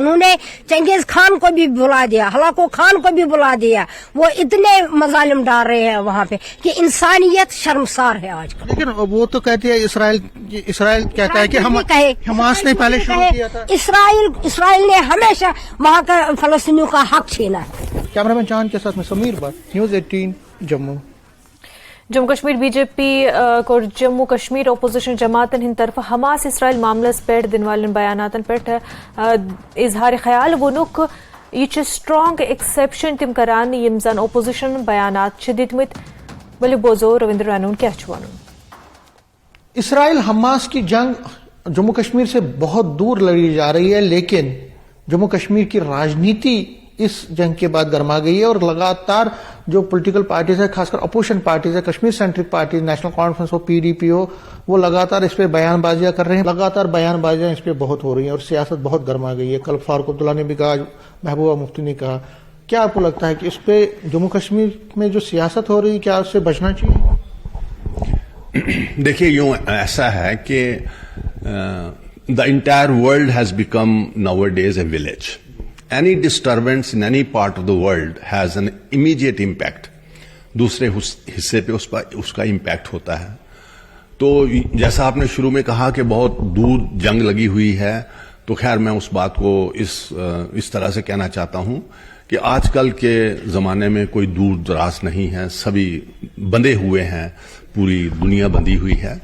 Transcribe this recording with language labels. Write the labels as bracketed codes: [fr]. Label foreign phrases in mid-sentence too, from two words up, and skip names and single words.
[ur] انہوں نے چنگیز خان کو بھی بلا دیا، ہلاکو خان کو بھی بلا دیا، وہ اتنے مظالم ڈال رہے ہیں وہاں پہ کہ انسانیت شرمسار ہے آج کل۔ لیکن وہ تو کہتے ہیں اسرائیل کہتا ہے کہ حماس نے پہلے شروع کیا تھا۔ اسرائیل نے ہمیشہ وہاں کا فلسطینیوں کا حق چھینا ہے۔ کیمرہ مین چاند کے ساتھ میں سمیر بٹ، نیوز 18 جموں۔ [ks] جموں کشمیر بی جے پی کو جموں کشمیر اپوزیشن جماعتن ہند طرف حماس اسرائیل معاملس پہ دن والن بیاناتن پہ اظہار خیال وونک یہ [en] strong exception [ks] تم کران یم زن اپوزیشن بیانات دتمت۔ ولو بوزو رویندر رانون کیا ونن۔ [ur] اسرائیل حماس کی جنگ جموں کشمیر سے بہت دور لڑی جا رہی ہے، لیکن جموں کشمیر کی راجنیتی اس جنگ کے بعد گرما گئی ہے، اور لگاتار جو [en] political parties [ur] ہے، خاص کر [en] opposition parties [ur] ہے، کشمیر [en] centric parties, [ur] نیشنل کانفرنس ہو، پی ڈی پی ہو، وہ لگاتار اس پہ بیان بازیاں کر رہے ہیں، لگاتار بیان بازیاں اس پہ بہت ہو رہی ہیں اور سیاست بہت گرما گئی ہے۔ کل فاروق عبداللہ نے بھی کہا، محبوبہ مفتی نے کہا۔ کیا آپ کو لگتا ہے کہ اس پہ جموں کشمیر میں جو سیاست ہو رہی ہے، کیا اس سے بچنا چاہیے؟ دیکھیے، یوں ایسا ہے کہ [en] the entire world has become nowadays a village. Any disturbance in any part of the world has an immediate impact. [ur] دوسرے حصے پہ اس کا امپیکٹ ہوتا ہے۔ تو جیسا آپ نے شروع میں کہا کہ بہت دور جنگ لگی ہوئی ہے، تو خیر میں اس بات کو اس طرح سے کہنا چاہتا ہوں کہ آج کل کے زمانے میں کوئی دور دراز نہیں ہے، سبھی بندھے ہوئے ہیں، پوری دنیا بندھی ہوئی ہے۔